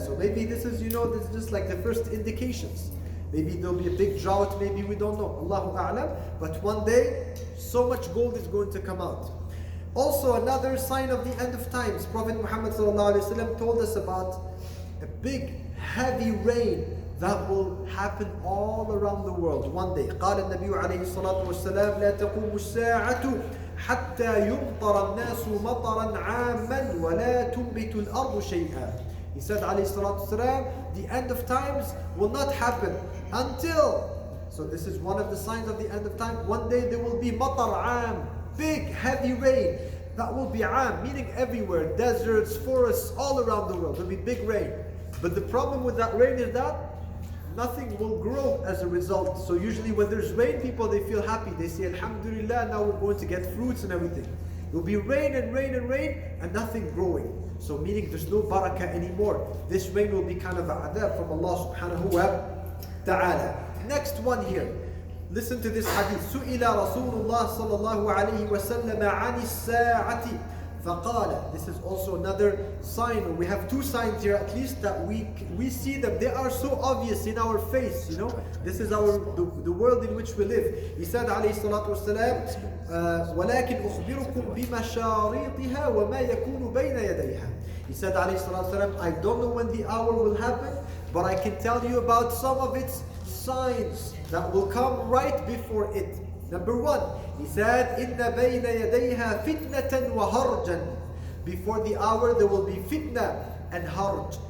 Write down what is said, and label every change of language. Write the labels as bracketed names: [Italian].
[English] So maybe this is, this is just like the first indications. Maybe there'll be a big drought, maybe we don't know. Allahu A'lam. But one day, so much gold is going to come out. Also, another sign of the end of times. Prophet Muhammad ﷺ told us about a big, heavy rain that will happen all around the world one day. [Arabic] قال النبي عليه الصلاة والسلام لا تقوم الساعة حتى يمطر الناس مطرا عاما ولا تنبت الأرض شيئا. [English] He said عليه الصلاة والسلام, the end of times will not happen until, so this is one of the signs of the end of time, one day there will be matar am, big heavy rain, that will be am, meaning everywhere, deserts, forests, all around the world, there will be big rain. But the problem with that rain is that nothing will grow as a result. So usually when there's rain, people, they feel happy, they say Alhamdulillah, now we're going to get fruits and everything. It will be rain and rain and rain and nothing growing. So meaning there's no barakah anymore. This rain will be kind of a adab from Allah subhanahu wa ta'ala. Next one here. Listen to this hadith. [Arabic] سئل رسول الله صلى الله عليه وسلم عن الساعة فقال. [English] This is also another sign. We have two signs here at least that we see them. They are so obvious in our face. This is the world in which we live. He said [Arabic] عليه الصلاة والسلام ولكن أخبركم بمشاريطها وما يكون بين يديها. [English] He said عليه الصلاة والسلام, I don't know when the hour will happen, but I can tell you about some of its signs that will come right before it. Number one, he said, [Arabic] إِنَّ بَيْنَ يَدَيْهَا فِتْنَةً وَهَرْجًا. [English] Before the hour there will be fitna and harj.